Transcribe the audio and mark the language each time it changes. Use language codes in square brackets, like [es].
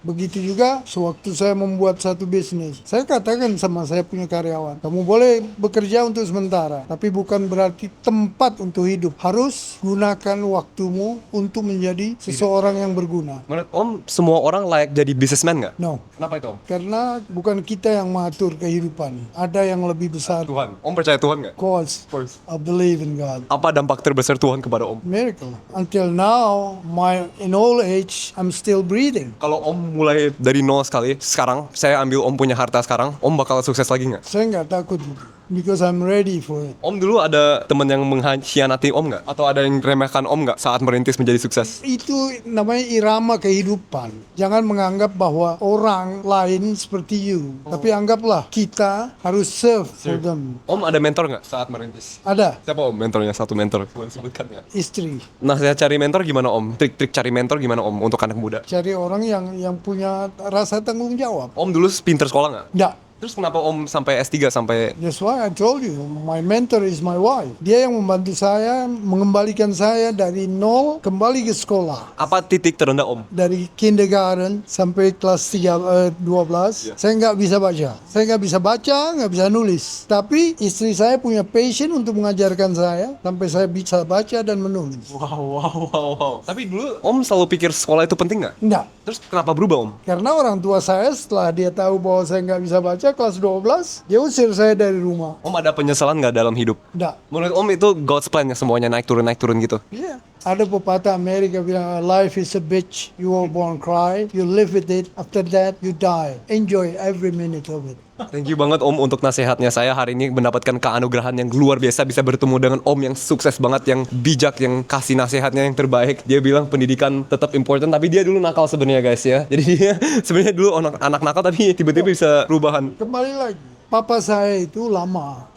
[id] Begitu juga sewaktu saya membuat satu bisnis. Saya katakan sama saya punya karyawan, kamu boleh bekerja untuk sementara, tapi bukan berarti tempat untuk hidup. Harus gunakan waktumu untuk menjadi seseorang yang berguna. Menurut Om, semua orang layak jadi businessman nggak? [en] No. [id] Kenapa itu Om? Karena bukan kita yang mengatur kehidupan. Ada yang lebih besar Tuhan. Om percaya Tuhan nggak? [en] Of course, I believe in God. [id] Apa dampak terbesar Tuhan kepada Om? [en] Miracle. Until now, in old age, I'm still breathing. [id] Kalau Om mulai dari nol sekali, sekarang saya ambil Om punya harta sekarang, Om bakal sukses lagi nggak? Saya nggak takut gitu. [en] Because I'm ready for it. [id] Om dulu ada teman yang mengkhianati Om nggak? Atau ada yang remehkan Om nggak saat merintis menjadi sukses? Itu namanya irama kehidupan. Jangan menganggap bahwa orang lain seperti you. Tapi anggaplah kita harus [en] serve for them. [id] Om ada mentor nggak saat merintis? Ada Siapa Om mentornya? Satu mentor, boleh sebutkan ya? istri. Nah, saya cari mentor gimana Om? Trik-trik cari mentor gimana Om untuk anak muda? Cari orang yang punya rasa tanggung jawab. Om dulu pinter sekolah nggak? Nggak. Terus kenapa Om sampai S3 sampai... [en] That's why I told you, my mentor is my wife. [id] Dia yang membantu saya, mengembalikan saya dari nol kembali ke sekolah. Apa titik terendah Om? Dari kindergarten sampai kelas 12, saya nggak bisa baca. Saya nggak bisa baca, nggak bisa nulis. Tapi istri saya punya passion untuk mengajarkan saya, sampai saya bisa baca dan menulis. Wow. Tapi dulu Om selalu pikir sekolah itu penting nggak? Nggak. Terus kenapa berubah Om? Karena orang tua saya setelah dia tahu bahwa saya nggak bisa baca kelas 12, dia usir saya dari rumah. Om ada penyesalan nggak dalam hidup? Nggak. Menurut Om itu God's plan ya, semuanya naik turun gitu? Iya. Ada pepatah Amerika bilang, [en] life is a bitch, you were born cry, you live with it, after that you die. Enjoy every minute of it. Thank you [id] banget Om untuk nasihatnya. Saya hari ini mendapatkan keanugerahan yang luar biasa, bisa bertemu dengan Om yang sukses banget, yang bijak, yang kasih nasihatnya yang terbaik. Dia bilang pendidikan tetap important, tapi dia dulu nakal sebenarnya guys ya. Jadi dia sebenarnya dulu anak nakal tapi tiba-tiba bisa perubahan. Kembali lagi, papa saya itu lama.